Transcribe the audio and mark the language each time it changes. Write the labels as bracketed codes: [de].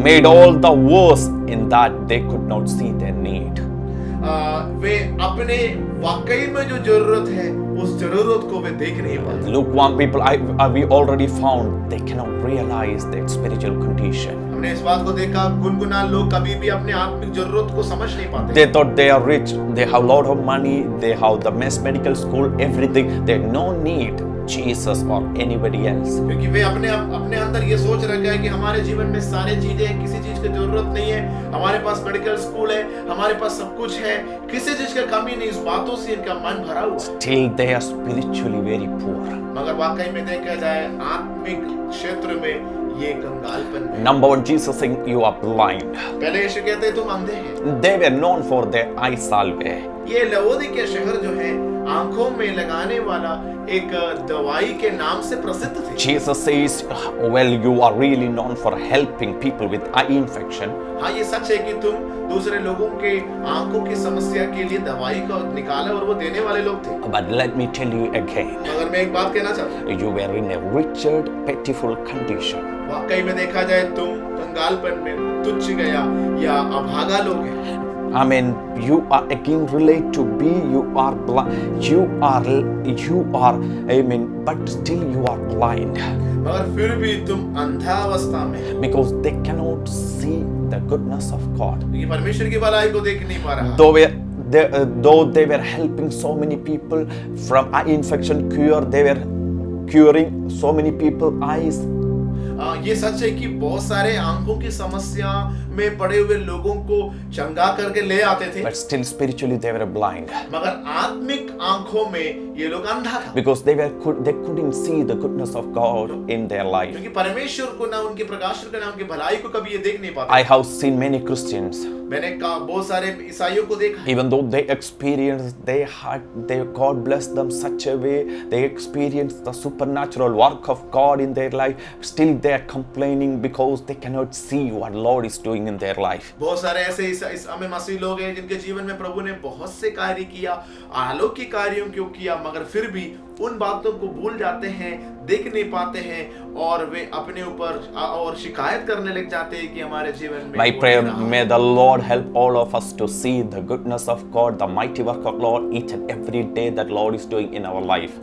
[en] Made all the worse in that they could not see their need. [hi] वे अपने वाकई में जो जरूरत है उस जरूरत को वे देख नहीं पाते। [en] Lukewarm people, we already found they cannot realize their spiritual condition. [hi] हमने इस बात को देखा, गुनगुना लोग कभी भी अपने आत्मिक जरूरत को समझ नहीं पाते। [en] They thought they are rich, they have lot of money, they have the best medical school, everything. They have no need Jesus or anybody else. [hi] क्योंकि वे अपने अंदर ये सोच रखा है कि हमारे जीवन में सारी चीजें हैं, किसी चीज की जरूरत नहीं है, हमारे पास मेडिकल स्कूल है, हमारे पास सब कुछ है, किसी चीज की कमी नहीं। इस बातों से इनका मन भरा हुआ है। [en] Still they are spiritually very poor. [hi] मगर वाकई में देखा जाए आत्मिक क्षेत्र में ये कंगालपन है। [en] Number one, Jesus saying you are blind. [hi] पहले यीशु कहते हैं तुम अंधे हैं। [en] They were known for their eye salve. [hi] ये लवोदिकिया शहर जो है आंखों में लगाने वाला एक दवाई के नाम से प्रसिद्ध थे। [en] Jesus says, well, you are really known for helping people with eye infection. [hi] हाँ, ये सच है कि तुम दूसरे लोगों के आंखों की समस्या के लिए दवाई का निकाला और वो देने वाले लोग थे। [en] But let me tell you again, [hi] मगर मैं एक बात कहना चाहता हूँ, [en] you were in a wretched, pitiful condition. [hi] वाकई में देखा जाए तुम कंगालपन में तुच्छ गया या अभागा लोग हैं। [en] I mean, you are again relate to be, you are blind, you are, I mean, but still you are blind. [hi] मगर फिर भी तुम अंधा अवस्था में, [en] Because they cannot see the goodness of God. [hi] क्योंकि परमेश्वर की भलाई को देख नहीं पा रहा। [en] Though they were helping so many people from eye infection cure, they were curing so many people eyes. [hi] ये सच है कि बहुत सारे आंखों की समस्या में पड़े हुए लोगों को चंगा करके ले आते थे, [en] But still spiritually they were blind. [hi] मगर आत्मिक आंखों में ये लोग अंधा था, [en] Because they couldn't see the goodness of God in their life. [hi] क्योंकि परमेश्वर को ना उनके प्रकाशन को ना उनकी भलाई को कभी ये देख नहीं पाते। [en] I have seen many Christians, [hi] मैंने बहुत सारे ईसाइयों को देखा है, [en] even though they experienced, God blessed them such a way, they experienced the supernatural work of God in their life, still they are complaining because they cannot see what Lord is doing in their life. [hi] बहुत सारे ऐसे हमें मसीह लोग हैं जिनके जीवन में प्रभु ने बहुत से कार्य किया, अलौकिक कार्यों क्यों किया, मगर फिर भी उन बातों को भूल जाते हैं, देख नहीं पाते हैं और वे अपने ऊपर और शिकायत करने लग जाते हैं कि हमारे जीवन में। [en] My prayer, may the Lord help all of us to see the goodness of God, the mighty work of Lord each and every day that Lord is doing in our life.